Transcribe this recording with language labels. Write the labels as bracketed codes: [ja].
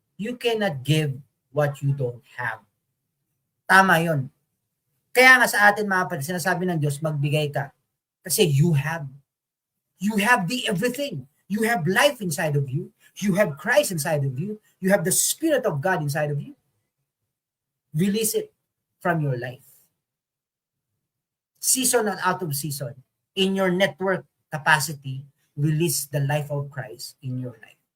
[en] You cannot give what you don't have. [tl] Tama yun. Kaya nga sa atin mga kapatid, sinasabi ng Diyos, magbigay ka. Kasi [en] you have the everything. You have life inside of you. You have Christ inside of you. You have the Spirit of God inside of you. Release it from your life. Season and out of season. In your network capacity, release the life of Christ in your life.